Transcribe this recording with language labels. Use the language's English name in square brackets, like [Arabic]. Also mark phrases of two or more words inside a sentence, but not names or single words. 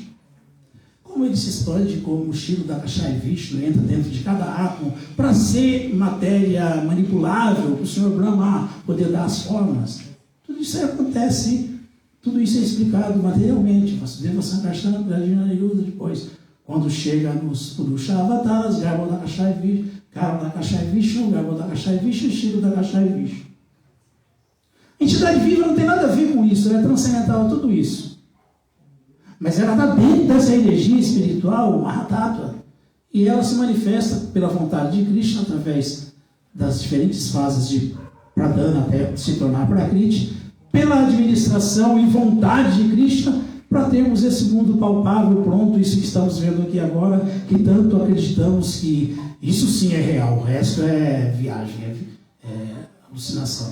[Portuguese] Como ele se expande, como o Shilo Dakashayi Vishnu entra dentro de cada átomo para ser matéria manipulável, para o Senhor Brahma poder dar as formas. Tudo isso aí acontece, tudo isso é explicado materialmente. Vasudeva, Sankarsana, Pradyumna, Niruddha, depois, quando chega nos Purusha Avataras, Garbhodakashayi Vishnu, Garbhodakashayi Vishnu, Garbhodakashayi Vishnu, Shilo Dakashayi Vishnu. Entidade viva não tem nada a ver com isso, ela é transcendental a tudo isso. Mas ela está dentro dessa energia espiritual, Mahatattva, e ela se manifesta pela vontade de Krishna através das diferentes fases de Pradhana até se tornar Prakriti, pela administração e vontade de Krishna, para termos esse mundo palpável, pronto, isso que estamos vendo aqui agora, que tanto acreditamos que isso sim é real, o resto é viagem, é alucinação.